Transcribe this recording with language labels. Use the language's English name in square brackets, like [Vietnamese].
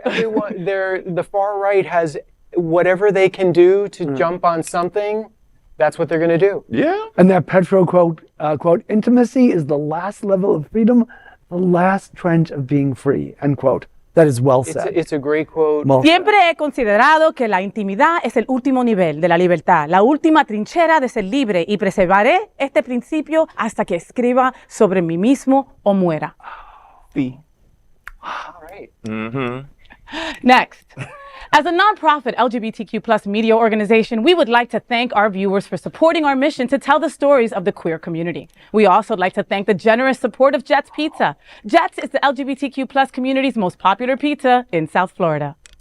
[English] so the far right has whatever they can do to jump on something. That's what they're going to do. Yeah. And that Petro quote, intimacy is the last level of freedom, the last trench of being free, end quote. That is well said. It's a great quote. Well said. [Spanish] Siempre he considerado que la intimidad es el último nivel de la libertad, la última trinchera de ser libre y preservaré este principio hasta que escriba sobre mí mismo o muera. [English] All right. Next. As a nonprofit LGBTQ plus media organization, we would like to thank our viewers for supporting our mission to tell the stories of the queer community. We also like to thank the generous support of Jets Pizza. Jets is the LGBTQ plus community's most popular pizza in South Florida.